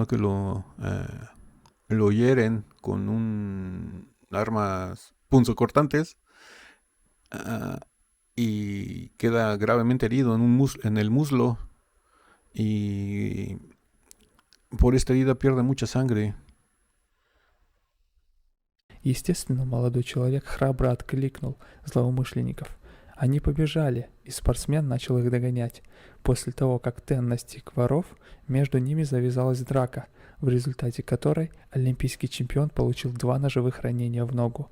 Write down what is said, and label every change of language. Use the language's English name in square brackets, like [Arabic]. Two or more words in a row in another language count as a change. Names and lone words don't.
[Spanish] Que lo hieren con armas punzocortantes y queda gravemente herido en el muslo y por esta herida pierde mucha sangre. [Russian] Естественно, молодой человек храбро откликнул злоумышленников. Они побежали, и спортсмен начал их догонять. После того, как Тен настиг воров, между ними завязалась драка, в результате которой олимпийский чемпион получил 2 ножевых ранения в ногу.